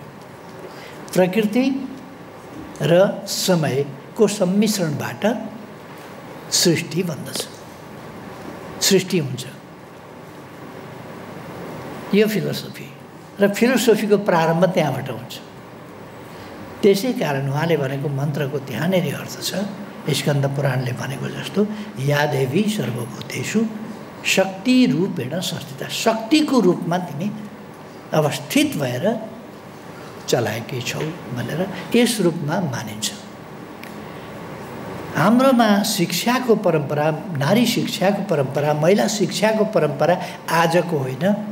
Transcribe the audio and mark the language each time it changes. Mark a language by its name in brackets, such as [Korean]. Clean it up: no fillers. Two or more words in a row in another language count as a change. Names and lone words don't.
[Nepali] प्रकृति र समयको सम्मिश्रणबाट सृष्टि भन्दछ, सृष्टि हुन्छ। यो फिलोसफी र फिलोसफीको प्रारम्भ त्यहाँबाट हुन्छ। त्यसै कारण उहाँले भनेको मन्त्रको त्यहाँनेरि अर्थ छ, स्कन्द पुराणले भनेको जस्तो [Sanskrit] या देवी सर्वभूतेषु शक्ति रूपेण संस्थिता, [Nepali] शक्तिको रूपमा तिमी अवस्थित भएर चलाएकै छौ भनेर यस रूपमा मानिन्छ। हाम्रोमा शिक्षाको परम्परा, नारी शिक्षाको परम्परा, महिला शिक्षाको परम्परा आजको होइन।